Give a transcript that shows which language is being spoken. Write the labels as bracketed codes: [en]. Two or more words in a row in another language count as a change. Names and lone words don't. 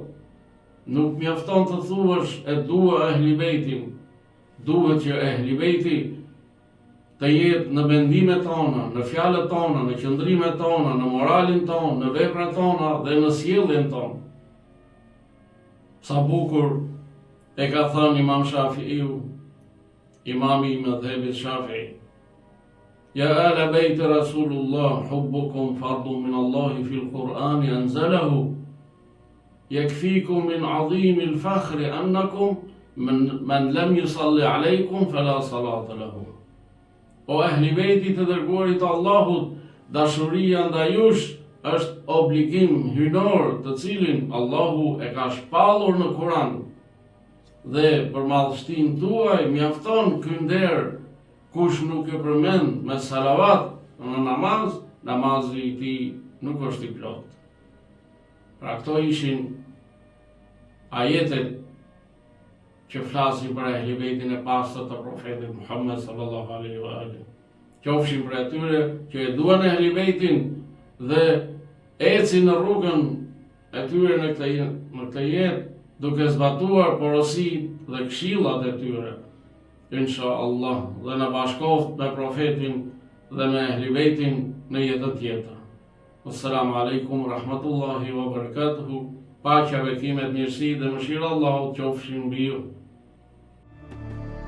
[sq] Nuk mjafton të thuash e dua ehli bejtin, duhet që ehli bejti të jetë në mendimet tona, në fjalët tona, në qëndrimet tona, në moralin tonë, në veprat tona dhe në sjelljen tonë. Sa bukur e ka thënë Imam Shafi'iu, imami i madhhabit Shafi'i: [ar] يا آل بيت رسول الله حبكم فرض من الله في القرآن أنزله. يكفيكم من عظيم الفخر أنكم من لم يصل عليكم فلا صلاة له. [sq] O ehli bejti të dërguarit të Allahut, dashuria ndaj jush është obligim hynor të cilin Allahu e ka shpallur në Kur'an. Dhe për madhështinë tuaj mjafton ky nder, kush nuk e përmend me salavat në namaz, namazi i tij nuk është i plot. Pra këto ishin ajetet që flasin për ehli bejtin e pastër të profetit Muhammed [ar] صلى الله عليه وآله. [sq] Qofshin për atyre që e duan ehli bejtin dhe ecin në rrugën e tyre në këtë jetë, duke zbatuar porositë dhe këshillat e tyre. Inshallah, dhe në bashkoft me profetin dhe me ehli bejtin në jetën tjetër. [ar] السلام عليكم ورحمة الله وبركاته. [sq] Paqja, bekimet, mirësi dhe mëshira Allahut qofshin mbi ju.